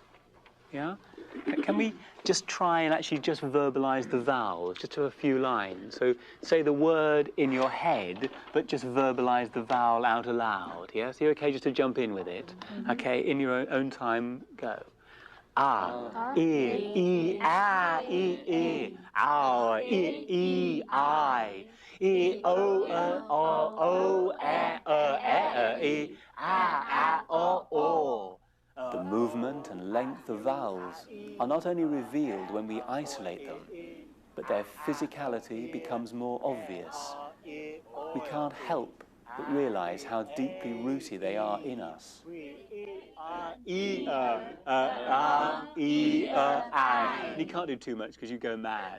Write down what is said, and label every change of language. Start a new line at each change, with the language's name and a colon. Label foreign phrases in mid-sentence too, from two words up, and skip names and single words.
English: Yeah? Can we just try and actually just verbalize the vowels, just to a few lines? So say the word in your head, but just verbalize the vowel out aloud, yes? You're okay just to jump in with it? Okay, in your own time, go. Ah, e, ah, e, ow, e, I, e, o, e, o. The movement and length of vowels are not only revealed when we isolate them, but their physicality becomes more obvious. We can't help but realise how deeply rooted they are in us. And you can't do too much because you go mad.